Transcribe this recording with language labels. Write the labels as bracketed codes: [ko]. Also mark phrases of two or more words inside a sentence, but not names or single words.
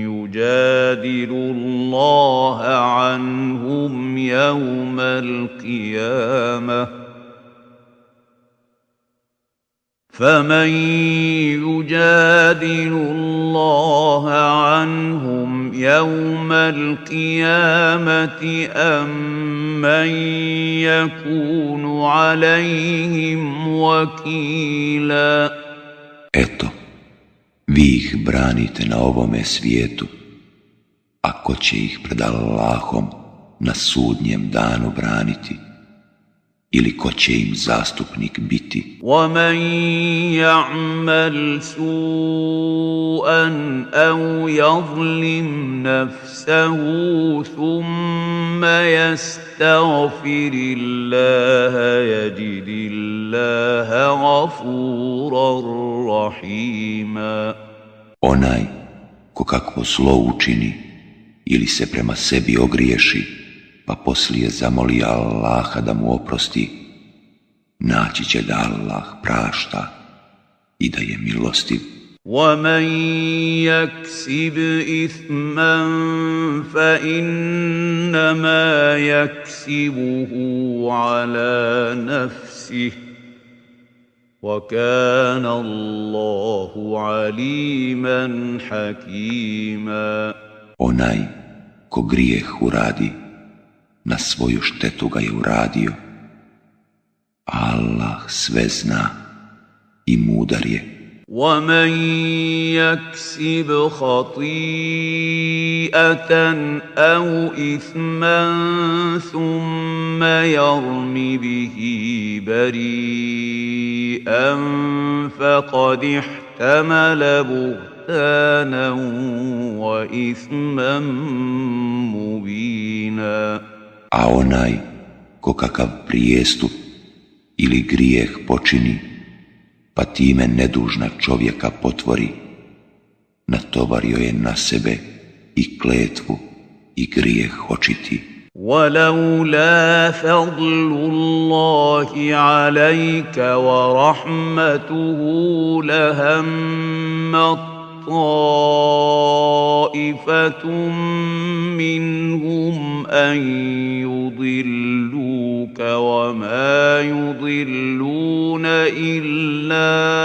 [ar] يجادل الله عنهم يوم القيامة فمن يجادل الله عنهم يوم القيامة أم من يكون عليهم وكيلا. [bs] Eto, vi ih branite na ovome svijetu, a ko će ih pred Allahom na sudnjem danu braniti? Ili ko će im zastupnik biti? [ar] وَمَنْ يَعْمَلْ سُوءًا أَوْ يَظْلِمْ نَفْسَهُ ثُمَّ يَسْتَغْفِرِ اللَّهَ يَجِدِ اللَّهَ غَفُورًا رَحِيمًا. [bs] Onaj ko kakvo zlo učini ili se prema sebi ogriješi, pa poslije zamoli Allaha da mu oprosti, naći će da Allah prašta i da je milostiv. [ar] وَمَنْ يَكْسِبْ إِثْمًا فَإِنَّمَا يَكْسِبُهُ عَلَى نَفْسِهِ وَكَانَ اللَّهُ عَلِيمًا حَكِيمًا. [bs] Onaj ko grijeh uradi, na svoju štetu ga je uradio. Allah sve zna i mudar je. [ar] وَمَنْ يَكْسِبْ خَطِيئَةً أَوْ إِثْمًا ثُمَّ يَرْمِ بِهِ بَرِيئًا فَقَدِ احْتَمَلَ بُهْتَانًا وَإِثْمًا مُبِينًا. [bs] A onaj ko kakav prijestup ili grijeh počini, pa time nedužna čovjeka potvori, natovario je na sebe i kletvu i grijeh očiti. [ar] وَلَوْلَا فَضْلُ اللَّهِ عَلَيْكَ وَرَحْمَتُهُ لَهَمَّتْ طَائِفَةٌ مِّنْهُمْ أَن يُضِلُّوكَ وَمَا يُضِلُّونَ إِلَّا